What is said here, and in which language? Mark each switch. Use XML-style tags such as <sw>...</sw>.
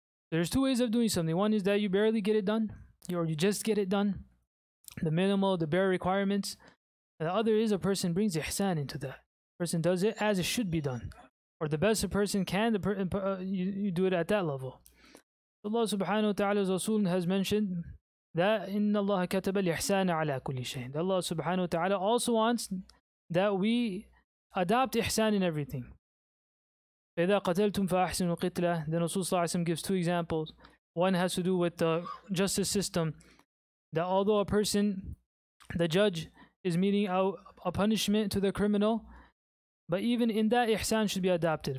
<en>There's two ways of doing something. One is that you barely get it done, or you just get it done, the minimal, the bare requirements. And the other is a person brings ihsan into that. A person does it as it should be done, or the best a person can. You do it at that level. Allah subhanahu wa ta'ala's Rasul has mentioned</en> <ar>that إِنَّ اللَّهَ كَتَبَ الْإِحْسَانَ عَلَى كُلِّ شَيْءٍ.</ar> <en>Allah subhanahu wa ta'ala also wants that we adopt ihsan in everything.</en> <ar>فَإِذَا قَتَلْتُمْ فَأَحْسِنُوا الْقِتْلَةَ.</ar> <en>Then Rasul sallallahu alaihi wasallam gives two examples. One has to do with the justice system, that although a person, the judge, is meting out a punishment to the criminal, but even in that ihsan should be adopted.</en>